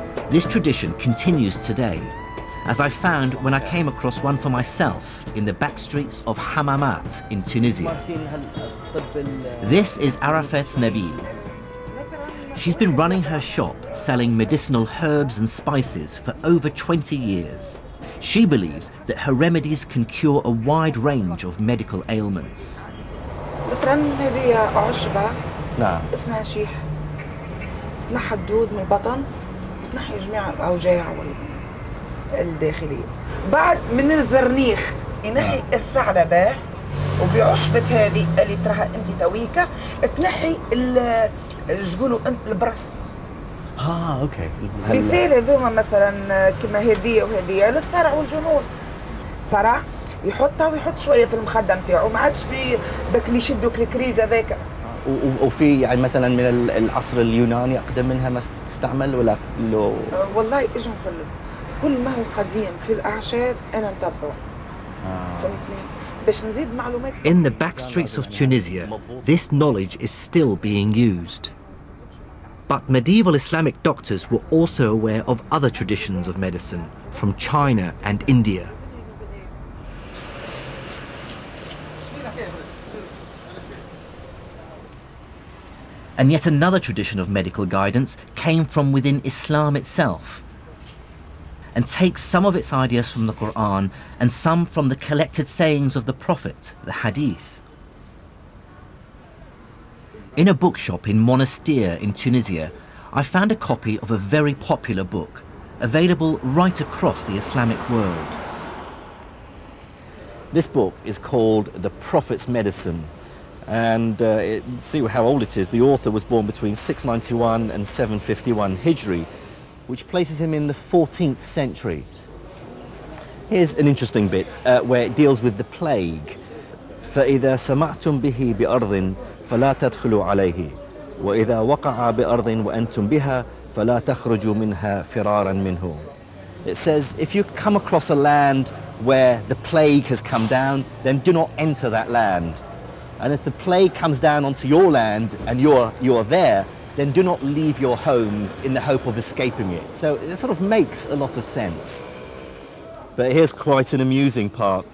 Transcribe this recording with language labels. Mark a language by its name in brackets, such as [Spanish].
[English] This tradition continues today, as I found when I came across one for myself in the back streets of Hammamat in Tunisia. This is Arafat Nabil. She's been running her shop selling medicinal herbs and spices for over 20 years. She believes that her remedies can cure a wide range of medical ailments. [Arabic] مثلا هذه عشبة نعم. اسمها شيح تنحى الدود من البطن وتنحي جميع الأوجاع الداخلية. بعد من الزرنيخ ينحي الثعلبة وبعشبة هذه اللي تراها انت تويكا تنحي شقولوا البرص. اوكي. مثال هذوما مثلا كما هذه وهذه للصرع والجنون. صرع يحطها ويحط شويه في المخده نتاعو ما عادش بك اللي يشدوك الكريز هذاك. وفي يعني مثلا من العصر اليوناني اقدم منها ما تستعمل ولا لو والله اجي نقول لك كل ما هو قديم في الاعشاب انا نتبعه. فهمتني؟ باش نزيد معلومات. [English] In the back streets of Tunisia, this knowledge is still being used. But medieval Islamic doctors were also aware of other traditions of medicine from China and India. And yet another tradition of medical guidance came from within Islam itself, and takes some of its ideas from the Quran and some from the collected sayings of the Prophet, the Hadith. In a bookshop in Monastir in Tunisia, I found a copy of a very popular book, available right across the Islamic world. This book is called The Prophet's Medicine, and see how old it is. The author was born between 691 and 751 Hijri, which places him in the 14th century. Here's an interesting bit where it deals with the plague. [Arabic] فإذا سمعتم به بأرض فلا تدخلوا عليه وإذا وقع بأرض وأنتم بها فلا تخرجوا منها فرارا منه. [English] It says if you come across a land where the plague has come down, then do not enter that land. And if the plague comes down onto your land and you're there, then do not leave your homes in the hope of escaping it. So it sort of makes a lot of sense. But here's quite an amusing part.